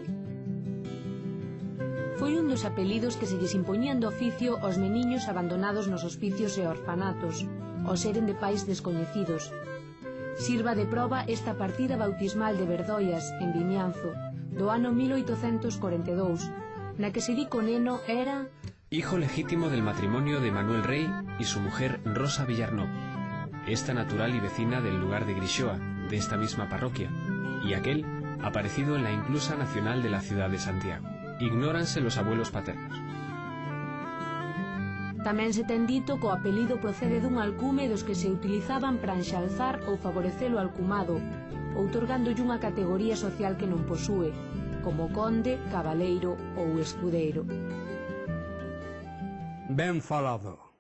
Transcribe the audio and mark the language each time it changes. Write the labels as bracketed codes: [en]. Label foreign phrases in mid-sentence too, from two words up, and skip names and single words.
[gl] Foi un dos apelidos que se lles impoñían de oficio aos meniños abandonados nos hospicios e orfanatos, ao seren de pais descoñecidos. Sirva de proba esta partida bautismal de Verdoias, en Vimianzo, do ano 1842, na que se di que o neno era... [es] hijo legítimo del matrimonio de Manuel Rey y su mujer Rosa Villarnó, esta natural y vecina del lugar de Grixoa, de esta misma parroquia, y aquel aparecido en la inclusa nacional de la ciudad de Santiago. Ignóranse los abuelos paternos. [gl] Tamén se ten dito que o apelido procede dun alcume dos que se utilizaban para enxalzar ou favorecer o alcumado, outorgándolle unha categoría social que non posúe, como conde, cabaleiro ou escudeiro. Ben falado.